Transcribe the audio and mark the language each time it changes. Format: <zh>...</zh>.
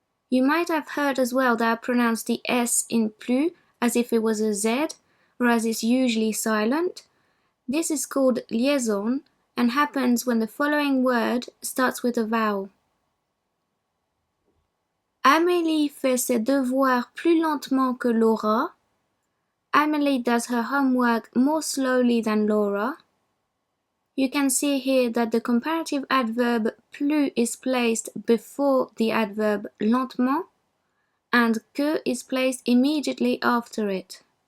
<en>You might have heard as well that I pronounce the S in plus as if it was a Z, whereas it's usually silent. This is called liaison and happens when the following word starts with a vowel.</en> <fr>Amélie fait ses devoirs plus lentement que Laura.</fr> <en>Amélie does her homework more slowly than Laura. You can see here that the comparative adverb plus is placed before the adverb lentement and que is placed immediately after it.</en>